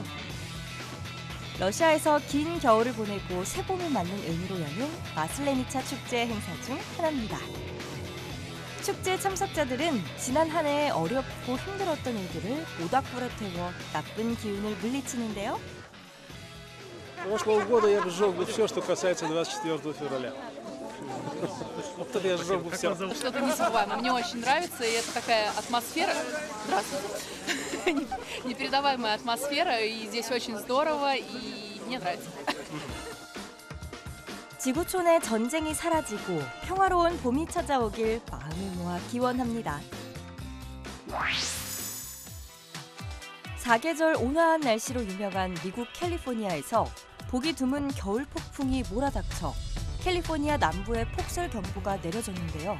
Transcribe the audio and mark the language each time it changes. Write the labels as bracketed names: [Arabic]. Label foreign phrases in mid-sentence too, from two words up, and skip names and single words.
[Korean] 러시아에서 긴 겨울을 보내고 새봄을 맞는 의미로 여는 마슬레니차 축제 행사 중 하나입니다. 축제 참석자들은 지난 한 해 어렵고 힘들었던 일들을 모닥불에 태워 나쁜 기운을 물리치는데요. [Russian] Прошлого года я бы сжег бы все, что касается 24 февраля. Вот это я сжег бы все. Что-то незабываемое. Мне очень нравится, и это такая атмосфера. Здравствуйте. Непередаваемая атмосфера, и здесь очень здорово, и мне нравится. [Korean] 지구촌의 전쟁이 사라지고 평화로운 봄이 찾아오길 마음을 모아 기원합니다. 사계절 온화한 날씨로 유명한 미국 캘리포니아에서 보기 드문 겨울 폭풍이 몰아닥쳐 캘리포니아 남부에 폭설 경보가 내려졌는데요.